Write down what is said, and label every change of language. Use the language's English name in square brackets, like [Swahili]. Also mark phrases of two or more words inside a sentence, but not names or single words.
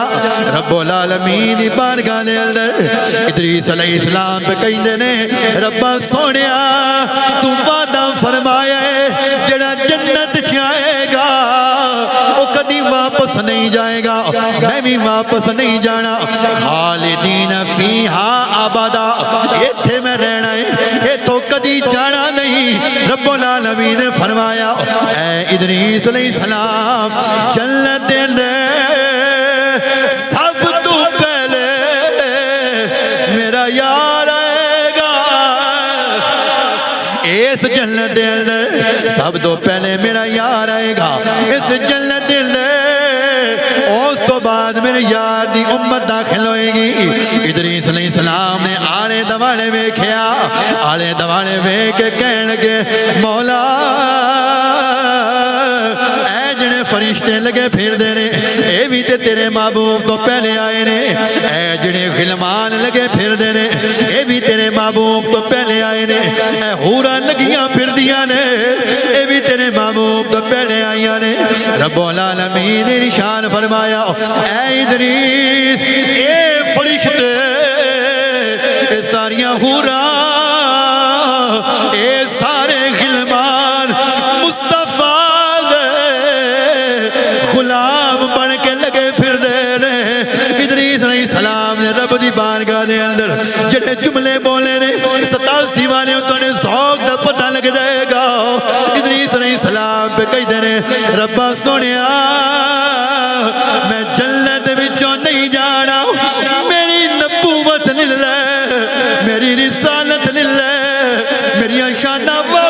[Punjabi] رب العالمین دی بارگاہ دے اندر ادریس [Arabic] علیہ السلام [Punjabi] پہ کہندے نے ربا سونیا تو وعدہ فرمایا ہے جڑا جنت جائے گا وہ کدی واپس نہیں جائے گا، میں بھی واپس نہیں جانا۔ [Arabic] خالدین فیہا ابدا، [Punjabi] ایتھے میں رہنا ہے، ایتھوں کدی جانا نہیں۔ رب العالمین نے فرمایا اے ادریس [Arabic] علیہ السلام [Punjabi] جنت دے اندر سب تو پہلے میرا یار آئے گا۔ اس جنت دے اندر سب تو پہلے میرا یار آئے گا اس جنت دے اندر، اس تو بعد میرے یار دی امت داخل ہوئے گی۔ ادریس [Arabic] علیہ السلام [Punjabi] نے آلے دوالے ویکھیا، آلے دوالے ویکھ کے کہنے لگے مولا اے جڑے فرشتے لگے پھر دے نے اے بھی تے تیرے محبوب تو پہلے آئے نے، اے جڑے غلمان لگے پھر دے نے اے بھی تیرے محبوب تو پہلے آئے نے، اے حوراں لگیاں پھر دیاں نے اے بھی تیرے محبوب تو پہلے آئیاں نے۔ رب العالمین نے نشان فرمایا اے ادریس اے فرشتے اے ساریاں حوراں اے سارے غلمان مصطفیٰ غلام بن کے لگے پھر دے رہے۔ ادریس [Arabic] علیہ السلام [Punjabi] نے رب دی بارگاہ دے اندر جڑے جملے بولے نے 87 والے انہیں ذوق دا پتہ لگ جائے گا۔ ادریس [Arabic] علیہ السلام [Punjabi] پہ کہہ دے رہے ربا سونیا میں جنت وچوں نہیں جانا، میری نبوت للہ، میری رسالت للہ، میری شانہ